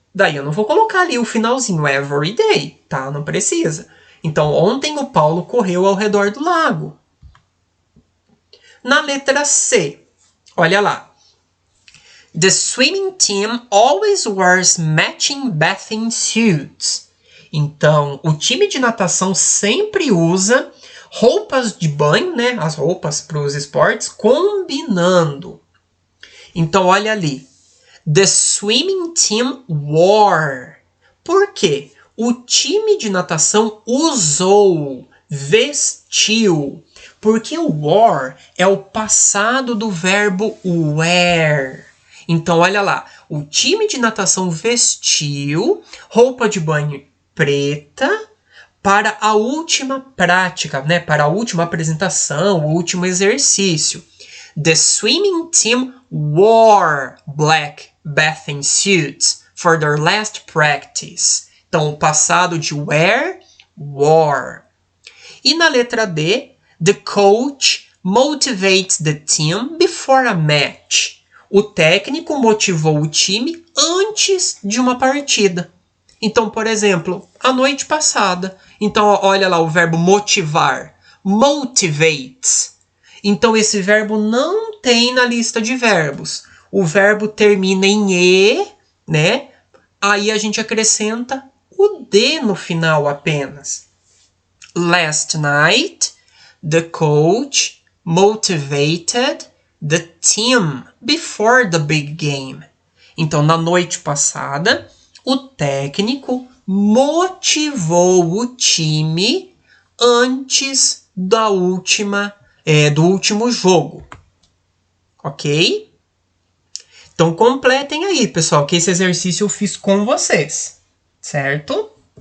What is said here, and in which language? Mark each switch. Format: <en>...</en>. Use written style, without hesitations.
<pt>Daí eu não vou colocar ali o finalzinho,</pt> <en>every day,</en> <pt>tá? Não precisa. Então, ontem o Paulo correu ao redor do lago. Na letra C, olha lá.</pt> <en>The swimming team always wears matching bathing suits.</en> <pt>Então, o time de natação sempre usa roupas de banho, né? As roupas para os esportes, combinando. Então, olha ali.</pt> <en>The swimming team wore.</en> <pt>Por quê? O time de natação usou, vestiu. Porque o wore é o passado do verbo wear. Então, olha lá. O time de natação vestiu roupa de banho preta para a última prática, né? Para a última apresentação, o último exercício.</pt> <en>The swimming team wore black bathing suits for their last practice.</en> <pt>Então, o passado de wear, wore. E na letra</pt> <en>D, the coach motivates the team before a match.</en> <pt>O técnico motivou o time antes de uma partida. Então, por exemplo, a noite passada. Então, olha lá o verbo motivar. Motivates. Então, esse verbo não tem na lista de verbos. O verbo termina em E, né? Aí a gente acrescenta o D no final apenas.</pt> <en>Last night, the coach motivated the team before the big game.</en> <pt>Então, na noite passada, o técnico motivou o time antes do último jogo. Ok? Então, completem aí, pessoal, que esse exercício eu fiz com vocês. Certo?</pt>